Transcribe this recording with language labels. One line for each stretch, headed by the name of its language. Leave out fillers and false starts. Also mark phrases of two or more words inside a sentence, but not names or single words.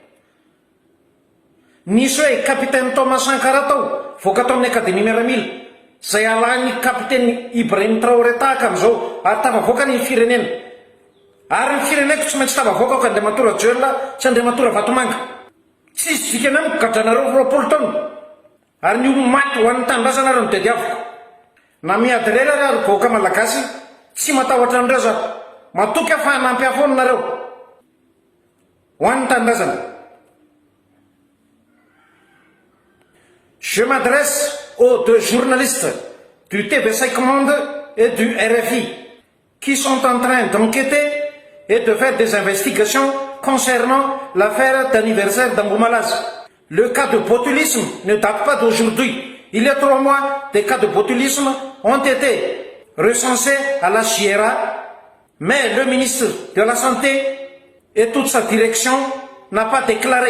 Malagasy: nisy hoe capitaine Thomas Sankara tao voaka tao amin'ny akademia miaramila izay alany capitaine Ibrahim Traoré tahaka amin'izao ary tavavoaka ny firenena ary ny fireneko tsy maintsy tavavoaka aoko Andriamatoa Rajoelina sy Andriamatoa Vatomanga tsisy dikany amiko gadranareo 20 taona ary ny olo maty ho an'ny tanindrazanareo ny dediavoko na miady rera ary vahoaka malagasy tsy matahotra an'ireo za matoky afa hanampy afonanareo ho an'ny tanindrazana
French: Je m'adresse aux deux journalistes du TV5 Monde et du RFI qui sont en train d'enquêter et de faire des investigations concernant l'affaire d'anniversaire d'Amboumalaz. Le cas de botulisme ne date pas d'aujourd'hui. Il y a 3 mois, des cas de botulisme ont été recensés à la Sierra, mais le ministre de la Santé et toute sa direction n'a pas déclaré.